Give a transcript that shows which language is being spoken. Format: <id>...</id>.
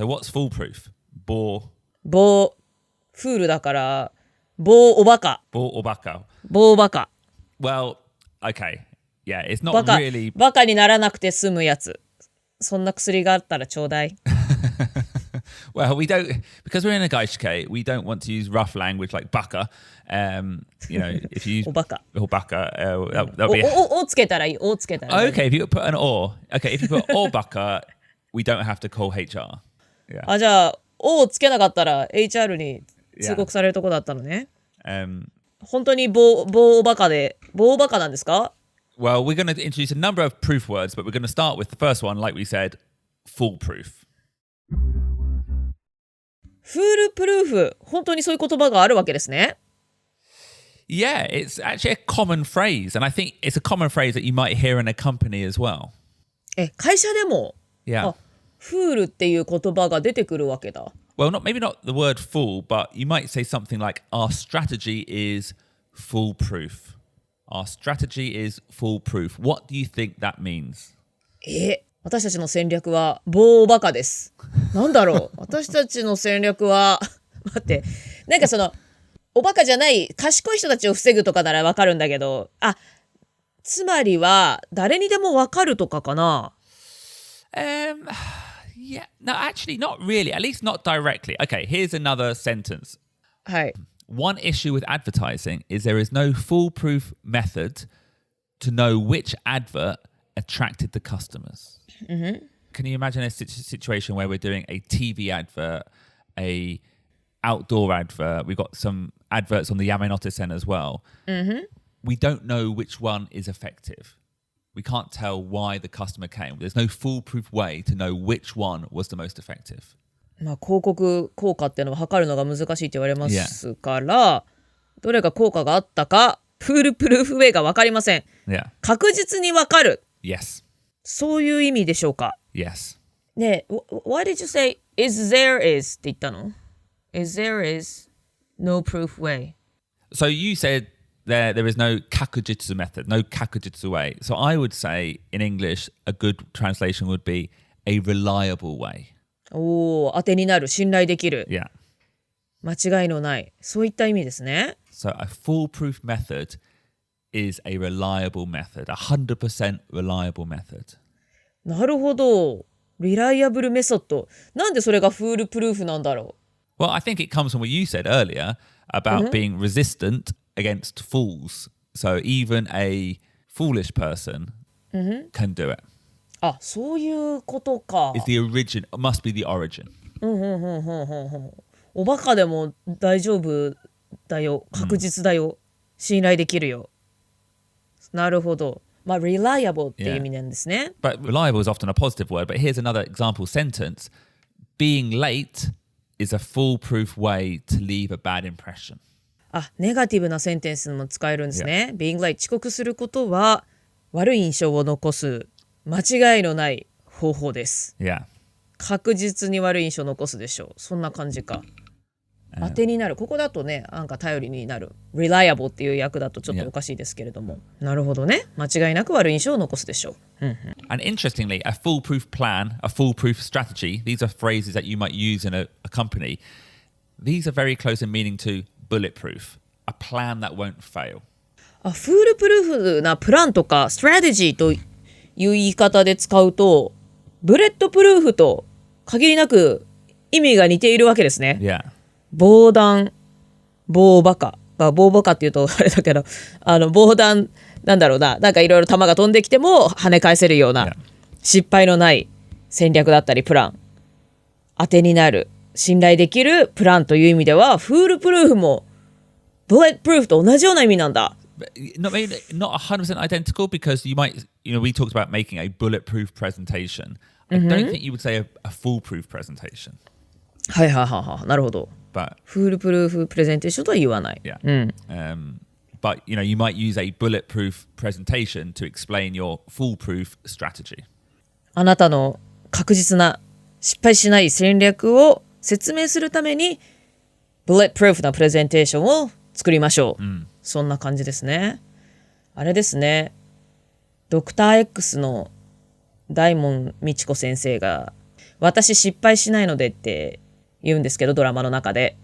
<en>So what's foolproof? 防</en> <ja>フールだから防おバカ。防おバカ。防バカ。</ja> <en>Well, okay. Yeah, it's not really...</en> <ja>バカにならなくて済むやつ。そんな薬があったらちょうだい。</ja> <en>Well, we don't... Because we're in a 外資系, we don't want to use rough language like バカ. You know, if you use...</en> <ja>おバカ。</ja> <en>おバカ.That'll be...</en> <ja>おつけたらいい。おつけたらいい。</ja> <en>Okay, if you put an or. Okay, if you put おバカ, we don't have to call HR. Yeah.</en> <ja>じゃあ、おをつけなかったら HR に通告されるとこだったのね。本当に棒バカなんですか？</ja> <en>Well, we're going to introduce a number of proof words, but we're going to start with the first one, like we said, foolproof.</en> <ja>フールプルーフ、本当にそういう言葉があるわけですね。</ja> <en>Yeah, it's actually a common phrase, and I think it's a common phrase that you might hear in a company as well.</en> <ja>会社でも、</ja> <en>Yeah.</en> <ja>フールっていう言葉が出てくるわけだ。</ja> <en>Well, maybe not the word fool, but you might say something like, our strategy is foolproof. Our strategy is foolproof. What do you think that means?</en> <ja>私たちの戦略は棒バカです。なんだろう私たちの戦略は待ってなんかそのおバカじゃない賢い人たちを防ぐとかならわかるんだけどつまりは誰にでもわかるとかかな</ja> <en>Yeah, no, actually not really, at least not directly. Okay, here's another sentence.</en> <ja>はい</ja> <en>One issue with advertising is there is no foolproof method to know which advert attracted the customers. Mm-hmm. Can you imagine a situation where we're doing a TV advert, a outdoor advert, we've got some adverts on the Yamanote Sen as well. Mm-hmm. We don't know which one is effective. We can't tell why the customer came. There's no foolproof way to know which one was the most effective.</en> <ja>まあ広告効果っていうのは測るのが難しいって言われますから、どれが効果があったかフールプルーフウェイが分かりません。確実に分かる。</ja> <en>Yes.</en> <ja>そういう意味でしょうか。</ja> <en>Yes. ねえ、why did you say is there is</en> <ja>って言ったの</ja> <en>?Is there is no proof way. So you said there is no kakujitsu method, no kakujitsu way. So I would say in English a good translation would be a reliable way.</en> <ja>当てになる、信頼できる。</ja> <en>Yeah.</en> <ja>間違いのない。そういった意味ですね。</ja> <en>So a foolproof method is a reliable method, 100% reliable method.</en> <ja>なるほど。リライアブルメソッド。なんでそれがフールプルーフなんだろ</ja> <en>う Well, I think it comes from what you said earlier about being resistant against fools. So even a foolish person can do it.</en> <ja>そういうことか。</ja> <en>It's the origin, it must be the origin.</en> <ja>おバカでも大丈夫だよ。確実だよ。信頼できるよ。なるほど。まあ、reliable っていう意味なんですね。</ja> <en>But reliable is often a positive word. But here's another example sentence. Being late is a foolproof way to leave a bad impression.</en> <ja>ネガティブなセンテンスも使えるんですね。</ja> <en>Being late</en> <ja>遅刻することは悪い印象を残す間違いのない方法です。</ja> <en>Yeah.</en> <ja>確実に悪い印象を残すでしょう。そんな感じか。当てになる。ここだとね、なんか頼りになる。 reliable っていう訳だとちょっとおかしいですけれども。なるほどね。間違いなく悪い印象を残すでしょう。</ja> <en>And interestingly, a foolproof plan, a foolproof strategy, these are phrases that you might use in a company. These are very close in meaning to bulletproof, a plan that won't fail. フールプルーフなプランとかストラテジーという言い方で使うと、ブレッドプルーフと限りなく意味が似ているわけですね。 Yeah.</en> <ja>防弾、棒バカ。棒バカっていうとあれだけど、防弾なんだろうな、なんかいろいろ弾が飛んできても跳ね返せるような、失敗のない戦略だったりプラン、当てになる、信頼できるプランという意味では、フールプルーフもブレッドプルーフと同じような意味なんだ。</ja> <en>Not 100% identical because we talked about making a bulletproof presentation. I don't think you would say a foolproof presentation.</en> <ja>はいはいはいはい、なるほど。</ja> <en>But</en> <ja>フールプルーフプレゼンテーションとは言わない。</ja> <en>Yeah. But you might use a bulletproof presentation to explain your foolproof strategy.</en> <ja>あなたの確実な失敗しない戦略を説明するためにブレッドプルーフなプレゼンテーションを作りましょう。そんな感じですね。あれですね。ドクター X の大門みち子先生が私失敗しないのでって言うんですけど、ドラマの中で。</ja>